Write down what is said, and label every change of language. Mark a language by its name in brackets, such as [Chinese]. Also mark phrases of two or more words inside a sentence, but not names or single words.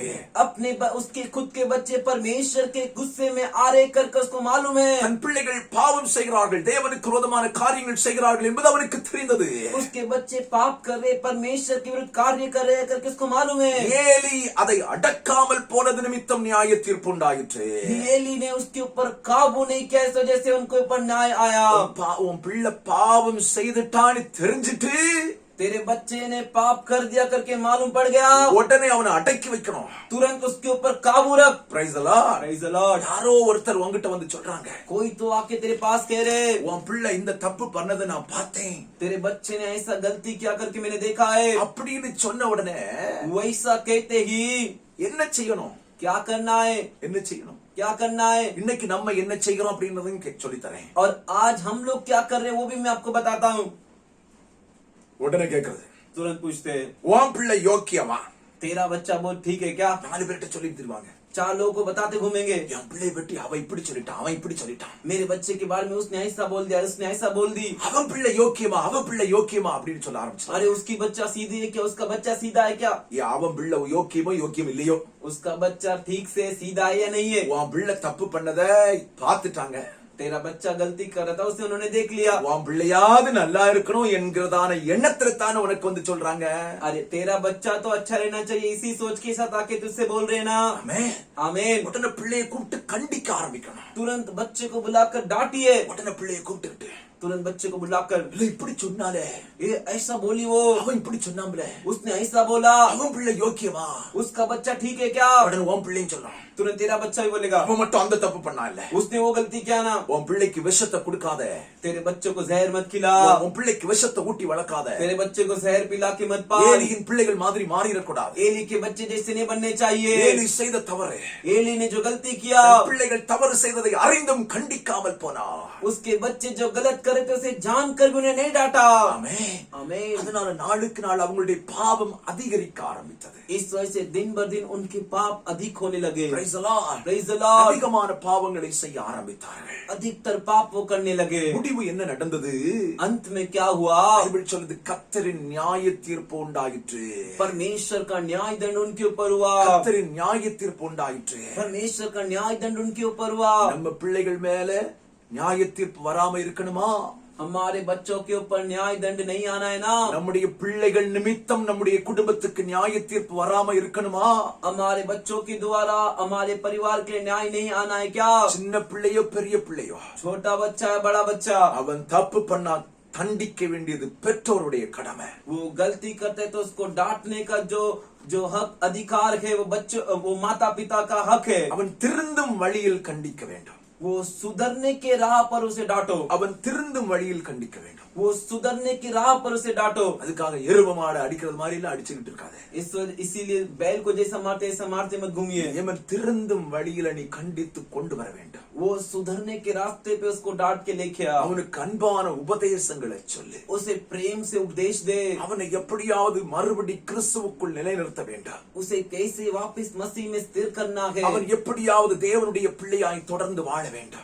[Hindi] अपने उसके खुद के बच्चे परमेश्वर के गुस्से में आ रहे कर उसको मालूम है। [Tamil] தன் பிள்ளைகள் பாவம் செய்கிறார்கள், தேவனுக்கு விரோதமான காரியங்கள் செய்கிறார்கள் என்பது அவனுக்கு தெரிந்தது. [Hindi] उसके बच्चे पाप कर रहे, परमेश्वर के विरुद्ध कार्य कर रहे करके उसको मालूम है। [Tamil] ஏலி அதை அடக்காமல் போனது நிமித்தம் நியாய தீர்ப்பு உண்டாயிற்று. [Hindi] एली ने उसके ऊपर काबू नहीं किया, इस वजह से उनको ऊपर न्याय आया। [Tamil] உன் பிள்ளை பாவம் செய்துட்டான்னு தெரிஞ்சிட்டு [Hindi] तेरे बच्चे ने पाप कर दिया करके मालूम पड़ गया, [Tamil] உடனே அவனை அடக்கி வைக்கணும். [Hindi] तुरंत उसके ऊपर काबू रख। [English] Praise the Lord. Praise the Lord। [Tamil] யாரோ ஒருத்தர் உன்கிட்ட வந்து சொல்றாங்க, [Hindi] कोई तो आके तेरे पास कह रहे, [Tamil] உன் பிள்ளை இந்த தப்பு பண்ணதை நான் பார்த்தேன், [Hindi] तेरे बच्चे ने ऐसा गलती किया करके मैंने देखा है। [Tamil] அப்படின்னு சொன்ன உடனே [Hindi] वैसा कहते ही [Tamil] என்ன செய்யணும், [Hindi] क्या करना है, [Tamil] என்ன செய்யணும், [Hindi] क्या करना है, [Tamil] இன்னைக்கு நம்ம என்ன செய்கிறோம் அப்படின்றதையும் சொல்லி தரேன். [Hindi] और आज हम लोग क्या कर रहे हैं वो भी मैं आपको बताता हूँ। [Tamil] உடனே கேக்குறது, [Hindi] तुरंत पूछते हैं, [Tamil] உன் பிள்ளை யோக்கியமா? [Hindi] तेरा बच्चा बहुत ठीक है क्या? [Tamil] 4 பேர்கிட்ட சொல்லி தருவாங்க. [Hindi] 4 लोगों को बताते घूमेंगे, [Tamil] என் பிள்ளை பற்றி அவன் இப்படி சொல்லிட்டான், அவன் இப்படி சொல்லிட்டான், [Hindi] मेरे बच्चे के बारे में उसने ऐसा बोल दिया, उसने ऐसा बोल दी। [Tamil] அவன் பிள்ளை யோக்கியமா, அவன் பிள்ளை யோக்கியமா அப்படின்னு சொல்ல ஆரம்பிச்சான். [Hindi] अरे उसकी बच्चा सीधी है क्या, उसका बच्चा सीधा है क्या, [Tamil] அவன் பிள்ளை யோக்கியமோ யோக்கியம் இல்லையோ, [Hindi] उसका बच्चा ठीक से सीधा है या नहीं है, [Tamil] உன் பிள்ளை தப்பு பண்ணதை பார்த்துட்டாங்க. [Hindi] तेरा बच्चा गलती कर रहा था उसे उन्होंने देख लिया। [Tamil] உன் பிள்ளையாவது நல்லா இருக்கணும் என்கிறதான எண்ணத்துல தானே உனக்கு வந்து சொல்றாங்க. [Hindi] अरे तेरा बच्चा तो अच्छा रहना चाहिए, इसी सोच के साथ आके तुझसे बोल रहे ना। [Tamil] ஆமென், [Hindi] आमीन। [Tamil] உடனே பிள்ளையை கூப்பிட்டு கண்டிக்க ஆரம்பிக்கணும். [Hindi] तुरंत बच्चे को बुलाकर डांटिए, [Tamil] உடனே பிள்ளையை கூப்பிட்டு [Hindi] तुरंत बच्चे को बुलाकर [Tamil] இல்ல இப்படி சொன்னாலே, [Hindi] ये ऐसा बोली वो, [Tamil] அவன் இப்படி சொன்னாம்ல, [Hindi] उसने ऐसा बोला, [Tamil] அவன் பிள்ளை யோக்கியமா, [Hindi] उसका बच्चा ठीक है क्या? [Tamil] உடனே உன் பிள்ளைன்னு சொல்றான். [Hindi] तुरंत तेरा बच्चा भी बोलेगा, [Tamil] அவன் மட்டும் அந்த தப்பு பண்ணா இல்ல. [Hindi] उसने वो गलती किया ना। [Tamil] உன் பிள்ளைக்கு விஷத்தை கொடுக்காத, [Hindi] तेरे बच्चों को जहर मत खिला, [Tamil] உன் பிள்ளைக்கு விஷத்தை ஊட்டி வளர்க்காத. [Hindi] तेरे बच्चे को जहर पिला के मत पाल। [Tamil] ஏலியின் பிள்ளைகள் மாதிரி மாறிடக்கூடாது. [Hindi] एली के बच्चे जैसे नहीं बनने चाहिए। [Tamil] ஏலி செய்த தவறு, [Hindi] एली ने जो गलती किया, [Tamil] பிள்ளைகள் தவறு செய்ததை அறிந்தும் கண்டிக்காமல் போனா, [Hindi] उसके बच्चे जो गलत करे थे उसे जानकर भी उन्हें नहीं डांटा। [Tamil] ஆமென். [Hindi] आमीन। [Tamil] அதனால நாளுக்கு நாள் அவங்களுடைய பாவம் அதிகரிக்க ஆரம்பித்தது. [Hindi] इस वजह से दिन ब दिन उनके पाप अधिक होने लगे। [English] Praise the Lord. Praise the Lord। [Tamil] அதிகமான பாவங்களை செய்ய ஆரம்பித்தார்கள். [Hindi] अधिकतर पाप वो करने लगे। [Tamil] முடிவு என்ன நடந்தது? [Hindi] अंत में क्या हुआ? [Tamil] பைபிள் சொல்லுது, கர்த்தரின் நியாய தீர்ப்பு உண்டாயிற்று. [Hindi] परमेश्वर का न्याय दंड उनके ऊपर हुआ। [Tamil] கர்த்தரின் நியாய தீர்ப்பு உண்டாயிற்று. [Hindi] परमेश्वर का न्याय दंड उनके ऊपर हुआ। [Tamil] நம்ம பிள்ளைகள் மேல நியாய தீர்ப்பு வராம இருக்கணுமா? [Hindi] हमारे बच्चों के ऊपर न्याय दंड नहीं आना है ना। [Tamil] நம்முடைய பிள்ளைகள் நிமித்தம் நம்முடைய குடும்பத்துக்கு நியாய தீர்ப்பு வராம இருக்கணுமா? [Hindi] हमारे बच्चों के द्वारा हमारे परिवार के लिए न्याय नहीं आना है क्या? [Tamil] சின்ன பிள்ளையோ பெரிய பிள்ளையோ, [Hindi] छोटा बच्चा है बड़ा बच्चा, [Tamil] அவன் தப்பு பண்ணா தண்டிக்க வேண்டியது பெற்றோருடைய கடமை. [Hindi] वो गलती करते तो उसको डांटने का जो हक अधिकार है वो बच्चों वो माता पिता का हक है। [Tamil] அவன் திருந்தும் வழியில் கண்டிக்க வேண்டும். [Hindi] वो सुधरने के राह पर उसे डांटो। [Tamil] அவன் திருந்தும் வழியில் கண்டிக்க வேண்டும். [Hindi] वो सुधरने की राह पर उसे डांटो। [Tamil] அதுக்காக எருவ மாடு அடிக்கிறது மாதிரி எல்லாம் அடிச்சுக்கிட்டு இருக்காது. [Hindi] इसीलिए बैल को जैसा मारते मत घूमिए। [Tamil] அவன் திருந்தும் வழியில நீ கண்டித்து கொண்டு வர வேண்டும். [Hindi] वो सुधरने के रास्ते पे उसको डांट के लेके आ। [Tamil] அவனுக்கு அன்பான உபதேசங்களை சொல்லு. [Hindi] उसे प्रेम से उपदेश दे। [Tamil] அவனை எப்படியாவது மறுபடி கிறிஸ்துவுக்குள் நிலைநிறுத்த வேண்டும். [Hindi] उसे कैसे वापस मसीह में स्थिर करना है। [Tamil] அவன் எப்படியாவது தேவனுடைய பிள்ளையாய் தொடர்ந்து வாழ வேண்டும்.